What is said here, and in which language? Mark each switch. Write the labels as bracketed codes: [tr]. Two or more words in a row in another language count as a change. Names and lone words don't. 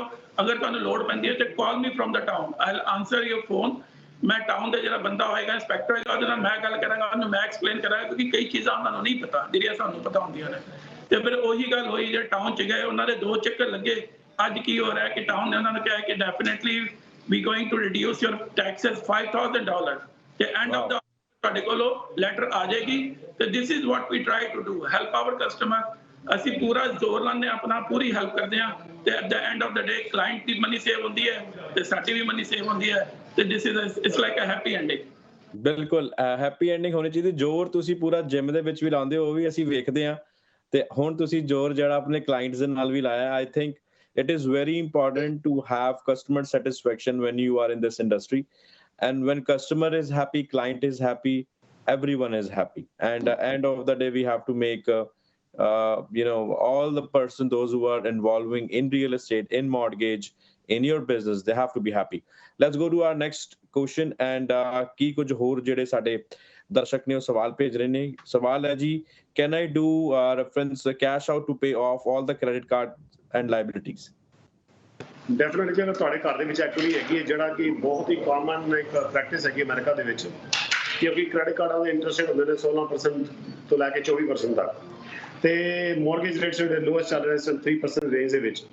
[pa] ਅਗਰ ਤੁਹਾਨੂੰ ਲੋੜ ਪੈਂਦੀ ਹੈ ਤੇ [en] call me from the town, I will answer your phone. [pa] ਮੈਂ ਟਾਊਨ ਦੇ ਜਿਹੜਾ ਬੰਦਾ ਹੋਏਗਾ, ਇੰਸਪੈਕਟਰ ਹੋਏਗਾ, ਉਹਦੇ ਨਾਲ ਮੈਂ ਗੱਲ ਕਰਾਂਗਾ, ਉਹਨੂੰ ਮੈਂ ਐਕਸਪਲੇਨ ਕਰਾਂਗਾ, ਕਿਉਂਕਿ ਕਈ ਚੀਜ਼ਾਂ ਉਹਨਾਂ ਨੂੰ ਨਹੀਂ ਪਤਾ ਜਿਹੜੀਆਂ ਸਾਨੂੰ ਪਤਾ ਹੁੰਦੀਆਂ ਨੇ। ਤੇ ਫਿਰ ਉਹੀ ਗੱਲ ਹੋਈ, ਜੇ ਟਾਊਨ 'ਚ ਗਏ, ਉਹਨਾਂ ਦੇ 2 ਚੱਕਰ ਲੱਗੇ। ਅੱਜ ਕੀ ਹੋ ਰਿਹਾ ਕਿ ਟਾਊਨ ਨੇ ਉਹਨਾਂ ਨੂੰ ਕਿਹਾ ਕਿ ਡੈਫੀਨਿਟਲੀ [en] we going to reduce your taxes [pa] $5,000 ਤੇ [en] end of the [pa] ਤੁਹਾਡੇ ਕੋਲੋਂ ਲੈਟਰ ਆ ਜਾਏਗੀ। ਤੇ [en] this is what we try to do, help our customer। [pa] ਅਸੀਂ ਪੂਰਾ ਜ਼ੋਰ ਲਾਉਂਦੇ ਆਪਣਾ, ਪੂਰੀ ਹੈਲਪ ਕਰਦੇ ਹਾਂ, ਤੇ [en] at the end of the day [pa] ਕਲਾਇੰਟ ਦੀ [en] money save [pa] ਹੁੰਦੀ ਹੈ ਤੇ ਸਾਡੀ ਵੀ [en] money save [pa] ਹੁੰਦੀ ਹੈ। [en] ਤੇ this is it's like a happy ending। [pa] ਬਿਲਕੁਲ [en] happy ending [pa] ਹੋਣੀ ਚਾਹੀਦੀ। ਜ਼ੋਰ ਤੁਸੀਂ ਪੂਰਾ ਜਿਮ ਦੇ ਵਿੱਚ ਵੀ ਲਾਉਂਦੇ ਹੋ, ਉਹ ਵੀ ਅਸੀਂ ਵੇਖਦੇ ਹਾਂ, ਤੇ ਹੁਣ ਤੁਸੀਂ ਜ਼ੋਰ ਜਿਹੜਾ ਆਪਣੇ ਕਲਾਇੰਟਸ ਦੇ ਨਾਲ ਵੀ ਲਾਇਆ। [en] I think it is very important to have customer satisfaction when you are in this industry, and when customer is happy, client is happy, everyone is happy, and at the end of the day we have to make all the person, those who are involving in real estate, in mortgage, in your business, they have to be happy। Let's go to our next question, and [pa] ਕੀ ਕੁਝ ਹੋਰ ਜਿਹੜੇ ਸਾਡੇ ਦਰਸ਼ਕ ਨੇ ਉਹ ਸਵਾਲ ਭੇਜ ਰਹੇ ਨੇ। ਸਵਾਲ ਹੈ ਜੀ, [en] can I do reference cash out to pay off all the credit card and liabilities? [pa] ਡੈਫੀਨਿਟਲੀ ਜੇ ਤੁਹਾਡੇ ਘਰ ਦੇ ਵਿੱਚ ਐਕਚੁਅਲੀ ਹੈਗੀ ਹੈ, ਜਿਹੜਾ ਕਿ ਬਹੁਤ ਹੀ ਕਾਮਨ ਇੱਕ ਪ੍ਰੈਕਟਿਸ ਹੈਗੀ ਅਮਰੀਕਾ ਦੇ ਵਿੱਚ, ਕਿਉਂਕਿ ਕ੍ਰੈਡਿਟ ਕਾਰਡਾਂ ਦੇ [en] interest rate [pa] ਹੁੰਦੇ ਨੇ 16% ਤੋਂ ਲੈ ਕੇ 24% ਤੱਕ, ਤੇ [en] mortgage rates [pa] ਜਿਹੜੇ ਲੋਐਸਟ ਚੱਲ ਰਹੇ ਸਨ 3% ਰੇਂਜ ਦੇ ਵਿੱਚ।